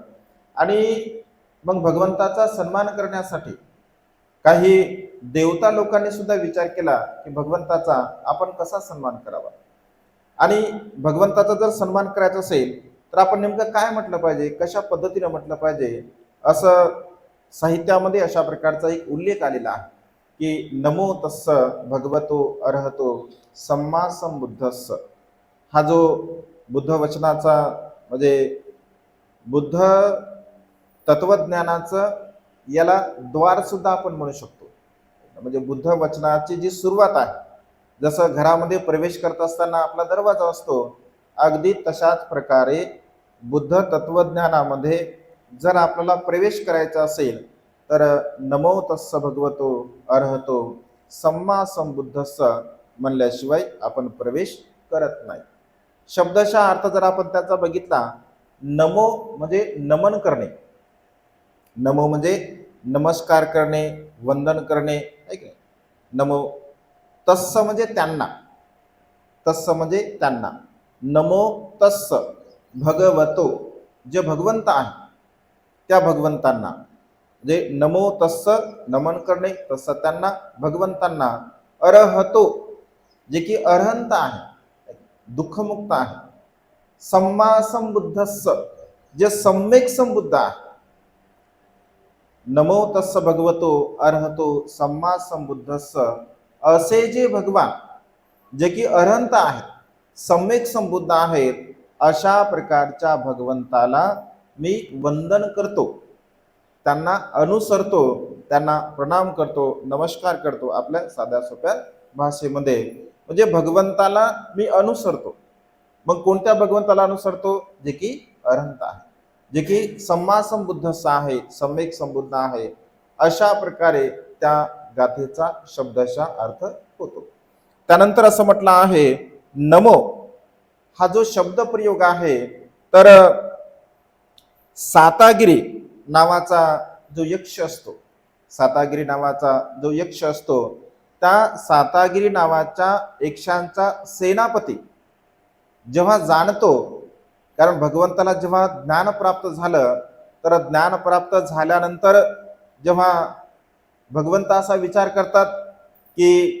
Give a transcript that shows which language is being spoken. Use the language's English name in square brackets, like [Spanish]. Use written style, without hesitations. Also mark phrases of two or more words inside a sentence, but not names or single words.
[Marathi] आणि मग भगवंताचा सन्मान करण्यासाठी काही देवता लोकांनी सुद्धा विचार केला की भगवंताचा आपण कसा सन्मान करावा, आणि भगवंताचा जर सन्मान करायचा असेल तर आपण नेमकं काय म्हटलं पाहिजे, कशा पद्धतीने म्हटलं पाहिजे. असं साहित्यामध्ये अशा प्रकारचा एक उल्लेख आलेला आहे की [Pali] नमो तस्स भगवतो अर्हतो सम्मा संबुद्धस्स. [Marathi] हा जो बुद्ध वचनाचा म्हणजे बुद्ध तत्वज्ञानाचं याला द्वार सुद्धा आपण म्हणू शकतो. म्हणजे बुद्ध वचनाची जी सुरुवात आहे, जसं घरामध्ये प्रवेश करत असताना आपला दरवाजा असतो, अगदी तशाच प्रकारे बुद्ध तत्वज्ञानामध्ये जर आपल्याला प्रवेश करायचा असेल तर [Pali] नमो तस्स भगवतो अर्हतो सम्मा संबुद्धस्स [Marathi] म्हणल्याशिवाय आपण प्रवेश करत नाही. शब्दशः अर्थ जर आपण त्याचा बघितला, नमो म्हणजे नमन करणे, नमो म्हणजे नमस्कार करणे, वंदन करणे, ऐक नाही. [Pali] नमो तस्स [Marathi] म्हणजे त्यांना, तस्स म्हणजे त्यांना, [Pali] नमो तस्स भगवतो [Marathi] जे भगवंत आहे त्या भगवंतांना, म्हणजे [Pali] नमो तस्स [Marathi] नमन करणे, तस्स त्यांना भगवंतांना, अरहतो जे की अरहंत आहे, दुःखमुक्त आहे, [Pali] सम्मा संबुद्धस्स [Marathi] जे सम्यक संबुद्ध आहे. [Pali] नमो तस्स भगवतो अर्हतो सम्मा संबुद्धस्स, [Marathi] असे जे भगवान जे की अरहंत आहेत, सम्यक संबुद्ध आहेत, अशा प्रकारच्या भगवंताला मी वंदन करतो, त्यांना अनुसरतो, त्यांना प्रणाम करतो, नमस्कार करतो आपल्या साध्या सोप्या भाषेमध्ये. म्हणजे भगवंताला मी अनुसरतो. मग कोणत्या भगवंताला अनुसरतो? जे की अरहंत आहे, जे की [Pali] सम्मा संबुद्धस्स [Marathi] आहे, सम्यक संबुद्ध आहे. अशा प्रकारे त्या गाथेचा शब्दशः अर्थ होतो. त्यानंतर असं म्हटलं आहे, नमो हा जो शब्द प्रयोग आहे तर सातागिरी नावाचा जो यक्ष असतो, सातागिरी नावाचा जो यक्ष असतो, त्या सातागिरी नावाच्या यक्षांचा सेनापती जेव्हा जाणतो, कारण भगवंताला जेव्हा ज्ञान प्राप्त झालं तर ज्ञान प्राप्त झाल्यानंतर जेव्हा भगवंत असा विचार करतात की